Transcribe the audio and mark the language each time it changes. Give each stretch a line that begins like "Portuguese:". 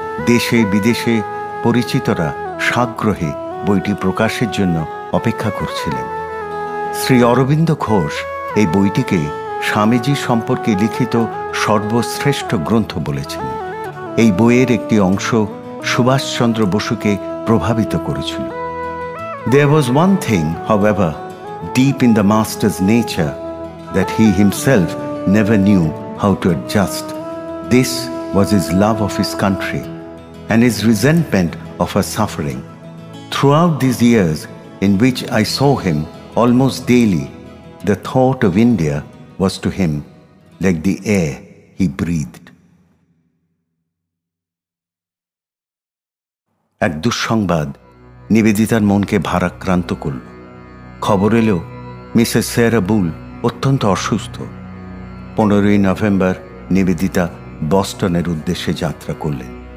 Bangla: দেশে বিদেশে পরিচিতরা সাগ্রহে বইটি প্রকাশের জন্য অপেক্ষা করছিলেন। শ্রী অরবিন্দ ঘোষ এই বইটিকে স্বামীজি সম্পর্কে লিখিত সর্বশ্রেষ্ঠ গ্রন্থ বলেছেন। এই বইয়ের একটি অংশ সুভাষচন্দ্র বসুকে প্রভাবিত করেছিল।
English: There was one thing, however, deep in the master's nature that he himself never knew how to adjust. This was his love of his country and his resentment of her suffering. Throughout these years in which I saw him almost daily, the thought of India was to him like the air he breathed.
Bangla: এক দুঃসংবাদ নিবেদিতার মনকে ভারাক্রান্ত করল। খবর এলো Mrs সেরা বুল অত্যন্ত অসুস্থ। 15 নভেম্বর নিবেদিতা বস্টনের উদ্দেশ্যে যাত্রা করলেন।